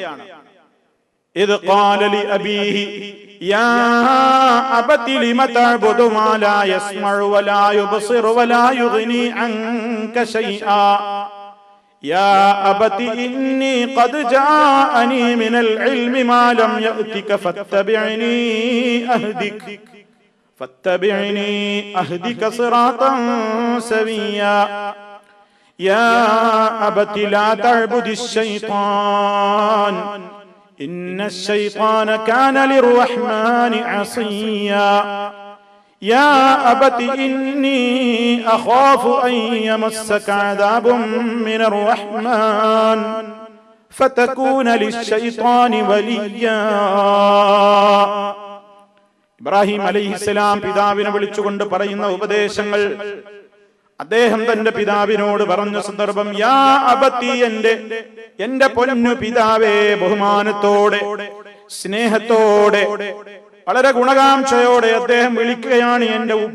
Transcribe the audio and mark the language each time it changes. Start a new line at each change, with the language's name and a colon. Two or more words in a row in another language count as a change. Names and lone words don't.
Arabic: إذ قال لأبيه يا أبت لم تعبد ما لا يسمع ولا يبصر ولا يغني عنك شيئا يا أبت إني قد جاءني من العلم ما لم يأتك فاتبعني أهدك صراطا سويا يا أبت لا تعبد الشيطان إن الشيطان كان للرحمن عصيا يا أبت إني أخاف أن يمسك عذاب من الرحمن فتكون للشيطان وليا.
Malayalam: ഇബ്രാഹിം അലൈഹിസ്സലാം പിതാവിനെ വിളിച്ചുകൊണ്ട് പറയുന്ന ഉപദേശങ്ങൾ അദ്ദേഹം തന്റെ പിതാവിനോട് പറഞ്ഞ സന്ദർഭം,
Arabic: يا أبت
Malayalam: എന്റെ പൊന്നു പിതാവേ, ബഹുമാനത്തോടെ സ്നേഹത്തോടെ വളരെ ഗുണകാംക്ഷയോടെ അദ്ദേഹം വിളിക്കുകയാണ്, എന്റെ ഉപ്പ.